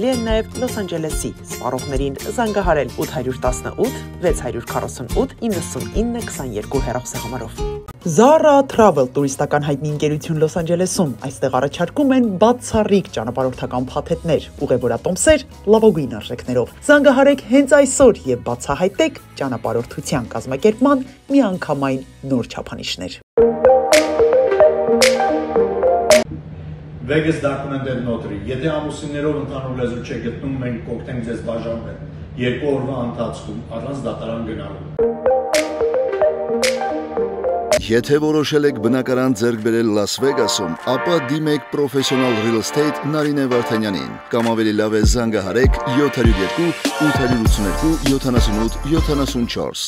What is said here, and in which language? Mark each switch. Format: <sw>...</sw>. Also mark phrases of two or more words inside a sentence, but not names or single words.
<hy>են նաև Լոս Անջելեսի։ Սպառողներին զանգահարել 818 648 9922 հեռախոսահամարով։ Zara Travel տուրիստական հայտնի ընկերություն Լոս Անջելեսում այստեղ առաջարկում են բացառիկ ճանապարհորդական փաթեթներ, ուղևորատոմսեր, լավագույն արժեքներով։ Զանգահարեք հենց այսօր եւ բացահայտեք ճանապարհորդության կազմակերպման միանգամայն նոր չափանիշներ։</hy> <en>Vegas documented notary.</en> <hy>Եթե ամուսիններով ընդհանուր լեզու չեք գտնում, մենք կօգնենք ձեզ բաժանվել 2 օրվա ընթացքում առանց դատարան գնալու։ Եթե որոշել եք բնակարան ձեռք բերել Լաս Վեգասում, ապա դիմեք Professional Real Estate Նարինե Վարդանյանին կամ ավելի լավ է զանգահարեք 702 882 78 74։</hy>